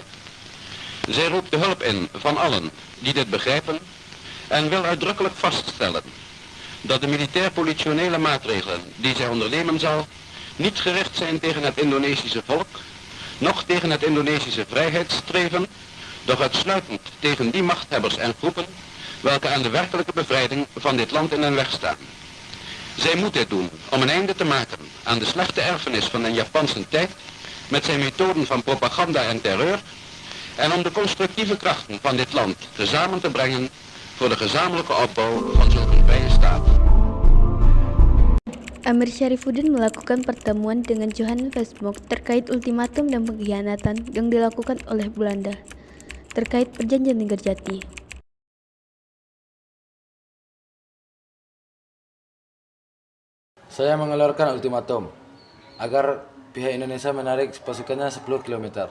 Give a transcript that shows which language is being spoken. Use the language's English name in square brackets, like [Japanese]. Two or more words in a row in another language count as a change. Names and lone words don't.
[Dutch] Zij roept de hulp in van allen die dit begrijpen en wil uitdrukkelijk vaststellen dat de militair-politionele maatregelen die zij ondernemen zal niet gericht zijn tegen het Indonesische volk, noch tegen het Indonesische vrijheidsstreven, doch uitsluitend tegen die machthebbers en groepen welke aan de werkelijke bevrijding van dit land in hun weg staan. Zij moet dit doen om een einde te maken aan de slechte erfenis van de Japanse tijd met zijn methoden van propaganda en terreur en om de constructieve krachten van dit land tezamen te brengen voor de gezamenlijke opbouw van zulke vrije staat. [Indonesian] Amir Syarifuddin melakukan pertemuan dengan Johan Vasmok terkait ultimatum dan pengkhianatan yang dilakukan oleh Belanda terkait perjanjian Linggarjati. Saya mengeluarkan ultimatum agar pihak Indonesia menarik pasukannya 10 km.